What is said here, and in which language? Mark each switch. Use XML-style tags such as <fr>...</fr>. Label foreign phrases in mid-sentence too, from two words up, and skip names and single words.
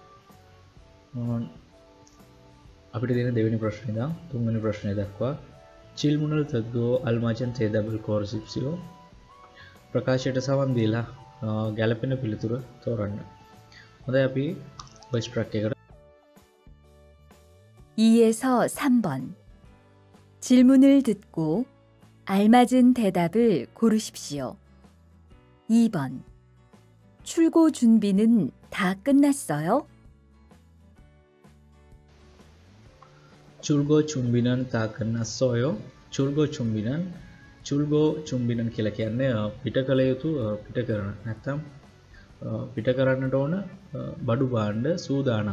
<si>අපිට දෙන දෙවෙනි ප්‍රශ්නේ ඉඳන් තුන්වෙනි ප්‍රශ්නය දක්වා</si> <ko>질문을 듣고 알맞은 대답을 고르십시오</ko> <si>ප්‍රකාශයට සවන් දීලා ගැලපෙන පිළිතුර තෝරන්න. හොඳයි අපි</si> <en>voice track</en> <si>එකට</si> <ko>2에서 3번 질문을 듣고 알맞은 대답을 고르십시오. 2번 출고 준비는 다 끝났어요? 출고 준비는 다 끝났어요 출고 준비는</ko> <si>කියලා කියන්නේ පිට කළ යුතු පිට කරන නැත්නම් පිට කරන්නට ඕන බඩු භාණ්ඩ සූදානම්ද.</si>